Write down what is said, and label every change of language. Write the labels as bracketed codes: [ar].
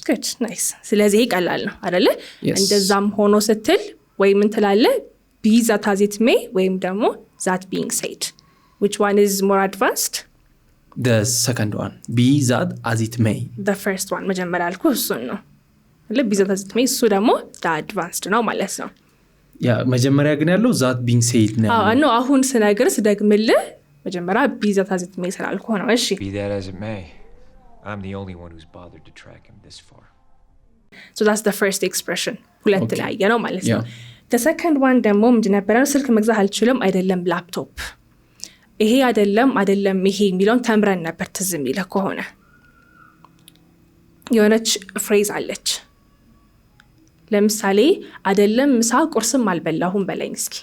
[am] good nice ስለዚህ ቀላል ነው አይደለ እንደዛም ሆኖ ስትል ወይ ምን ትላለህ [en] be that as it may [am] ወይም ደግሞ [en] that being said which one is more advanced [am] the second one be that as it may [en] the first one [am] መጀመሪያ አልኩ እሱን ነው [en] be that as it may [am] እሱ ደግሞ [en] the advanced [am] ነው ማለት ነው ያ መጀመሪያ ግን ያለው [en] that being said [am] ነው ነው አሁን ስነግር ስደግምልህ መጀመሪያ [en] be that as it may [am] ስላልኩ ነው እሺ [en] Be that as it may, I'm the only one who's bothered to track him this far. So that's the first expression [am] ሁለት ላይ ነው ማለት ነው [en] the second one [am] ደግሞ ምንድን ነበር ስልክ መግዛት አልችልም አይደለም ላፕቶፕ ይሄ አይደለም ይሄ የሚለውን ተምረን ነበር ትዝ የሚልህ ከሆነ የሆነች ፍሬዝ አለች ለምሳሌ አይደለም ምሳ ቁርስም አልበላሁም በለኝ እስኪ